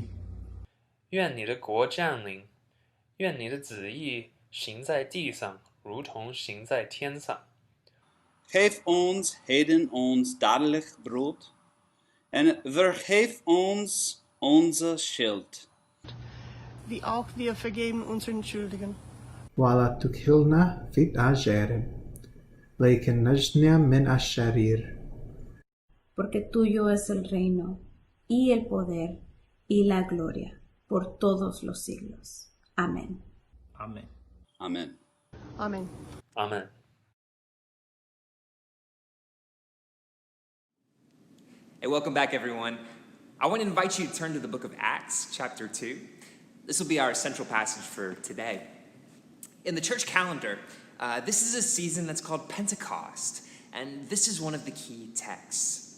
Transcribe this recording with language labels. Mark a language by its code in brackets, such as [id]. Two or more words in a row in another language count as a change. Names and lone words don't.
[zh] 愿你的国降临，愿你的旨意行在地上，如同行在天上。 [nl] Geef ons heden ons dagelijk brood en vergeef ons onze schuld. [de] Wie auch wir vergeben unseren Schuldigen. [ar] ولا تكلنا في التجارب لكن نجنا من الشرير. [es] Porque tuyo es el reino, y el poder, y la gloria, por todos los siglos. Amén. [en] Amen. Amen. Amen. Amen. Hey, welcome back, everyone. I want to invite you to turn to the book of Acts, chapter 2. This will be our central passage for today. In the church calendar, this is a season that's called Pentecost, and this is one of the key texts.